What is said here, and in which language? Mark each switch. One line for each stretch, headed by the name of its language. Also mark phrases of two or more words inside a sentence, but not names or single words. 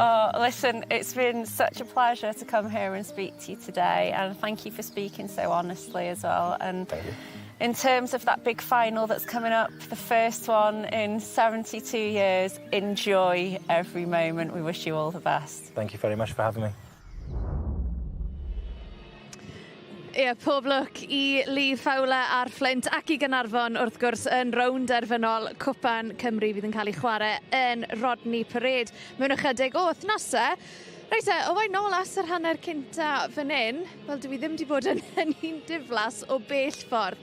English: Oh, listen, it's been such a pleasure to come here and speak to you today, and thank you for speaking so honestly as well. And thank you. In terms of that big final that's coming up, the first one in 72 years, enjoy every moment. We wish you all the best. Thank you very much for having me.
Welsh: Ie, pob lwc I Lee Fowler a'r Flint ac I Gaernarfon wrth gwrs yn rownd derfynol Cwpan Cymru fydd yn cael ei chwarae yn Rodney Parade mewn ychydig o wythnosau. Reit e, o fai nôl as yr hanner cynta fan hyn, wel dwi ddim wedi bod yn un diflas o bell ffordd.